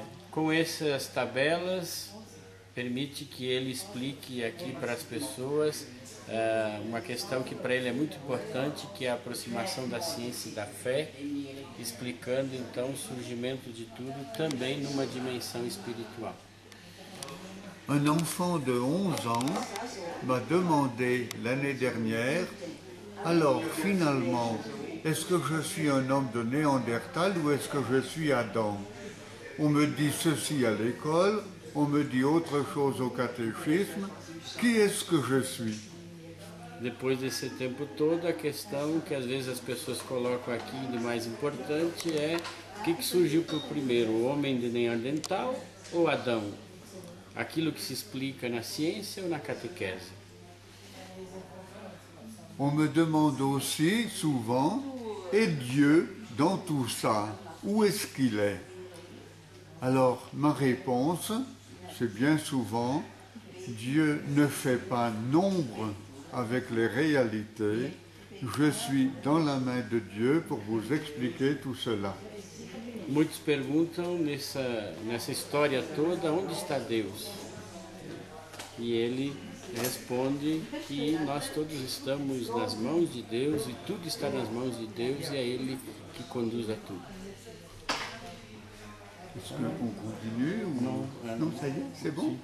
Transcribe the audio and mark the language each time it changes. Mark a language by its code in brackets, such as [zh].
[pt] Com essas tabelas, permite que ele explique aqui para as pessoas uma questão que para ele é muito importante, que é a aproximação da ciência e da fé, explicando então o surgimento de tudo também numa dimensão espiritual. [fr] Un enfant de 11 ans m'a demandé l'année dernière, alors finalement, est-ce que je suis un homme de Néandertal ou est-ce que je suis Adam? On me dit ceci à l'école, on me dit autre chose au catéchisme, qui est-ce que je suis? [pt] Depois desse tempo todo, a questão que às vezes as pessoas colocam aqui de mais importante é o que surgiu por primeiro, o homem de Neandertal ou Adão? Aquilo que se explica na ciência ou na catequese? [fr] On me demande aussi souvent, et Dieu dans tout ça, où est-ce qu'il est? Alors ma réponse, c'est bien souvent, Dieu ne fait pas nombre avec les réalités, je suis dans la main de Dieu pour vous expliquer tout cela. [pt] Muitos perguntam nessa história toda, onde está Deus? E ele responde que nós todos estamos nas mãos de Deus e tudo está nas mãos de Deus e é Ele que conduz a tudo. [fr] Est-ce qu'on continue ou non, ça y est, c'est bon?